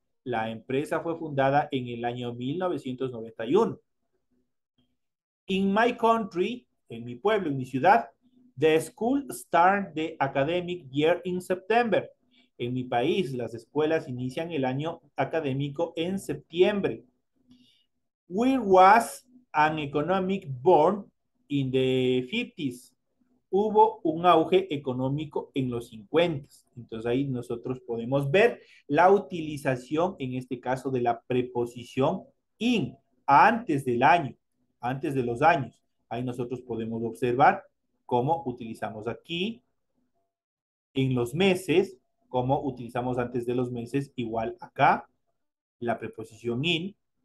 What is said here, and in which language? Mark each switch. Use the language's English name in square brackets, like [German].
[Spanish] La empresa fue fundada en el año 1991. [English] In my country, [Spanish] en mi pueblo, en mi ciudad, [English] the school start the academic year in September. [Spanish] En mi país, las escuelas inician el año académico en septiembre. [English] Where was an economic boom in the 50s? [Spanish] Hubo un auge económico en los 50. Entonces ahí nosotros podemos ver la utilización, en este caso, de la preposición in, antes del año, antes de los años. Ahí nosotros podemos observar cómo utilizamos aquí en los meses, cómo utilizamos antes de los meses, igual acá, la preposición in.